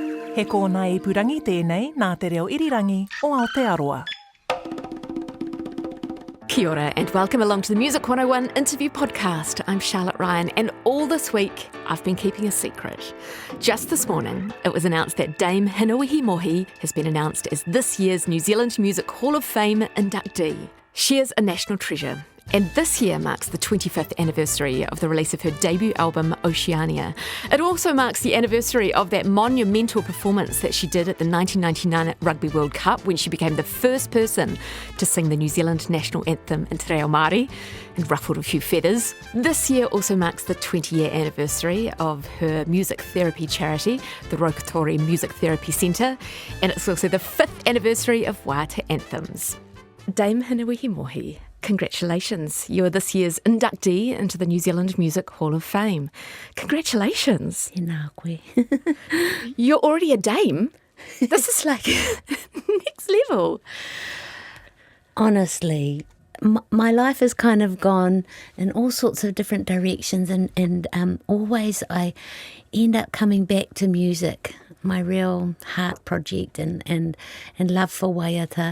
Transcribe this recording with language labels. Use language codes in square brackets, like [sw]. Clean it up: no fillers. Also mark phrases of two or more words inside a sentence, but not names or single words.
[mi] He kōna e purangi tēnei nā te reo irirangi o Aotearoa. Kia ora [en] and welcome along to the Music 101 interview podcast. I'm Charlotte Ryan, and all this week I've been keeping a secret. Just this morning it was announced that Dame Hinewehi Mohi has been announced as this year's New Zealand Music Hall of Fame inductee. She is a national treasure, and this year marks the 25th anniversary of the release of her debut album, Oceania. It also marks the anniversary of that monumental performance that she did at the 1999 Rugby World Cup, when she became the first person to sing the New Zealand national anthem in [mi] te reo Māori [en] and ruffled a few feathers. This year also marks the 20-year anniversary of her music therapy charity, the Rokotori Music Therapy Centre, and it's also the 5th anniversary of Waiata Anthems. Dame Hinewehi Mohi, congratulations. You are this year's inductee into the New Zealand Music Hall of Fame. Congratulations. [mi] Nā koe. [en] You're already a dame. This is like next level. Honestly, my life has kind of gone in all sorts of different directions, and always I end up coming back to music, my real heart project and love for waiata.